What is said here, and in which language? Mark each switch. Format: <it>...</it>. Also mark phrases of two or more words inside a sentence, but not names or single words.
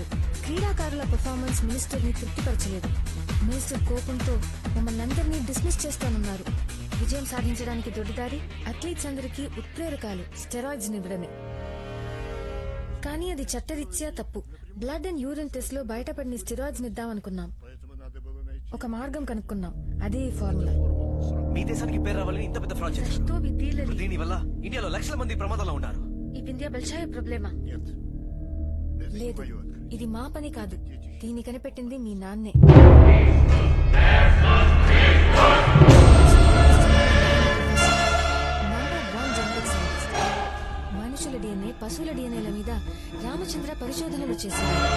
<te>క్రీడాకారుల</te> <en>performance minister</en> <te>ని తృప్తిపరచలేదు. మినిస్టర్ కోపంతో మమ్మల్ని అందరినీ డిస్మిస్ చేస్తానన్నారు. విజయం సాధించడానికి దొడ్డిదారి అథ్లీట్స్ అందరికీ ఉత్ప్రేరకాలు స్టెరాయిడ్స్ ఇవ్వడమే. కానీ అది చట్టరీత్యా తప్పు.</te> <en>blood and urine test</en> <te>లో బయటపడిన స్టెరాయిడ్స్ ఇద్దామనుకున్నాం.</te> <ru>Поэтому надо было</ru> <te>ఒక మార్గం కనుక్కున్నాం. అదే ఈ ఫార్ములా. మీ దేశానికి పేరు రావాలని ఇంత పెద్ద ఫ్రాడ్ చేశారు.</te> <ru>Что вы делали?</ru> <te>దీని వల్ల ఇండియాలో లక్షల మంది ప్రమాదంలో ఉన్నారు.</te> <ru>ఈ ఇండియా большая проблема. Нет. Это не</ru> <te>లేదు,</te> <ru>мое открытие.</ru> <te>ఇది మా పని కాదు. దీన్ని కనిపెట్టింది మీ నాన్నే.</te> <en>number 1 genetic scientist.</en> <te>మనుషుల DNA, పశువుల DNAల మీద రామచంద్ర పరిశోధనలు చేశారు.</te>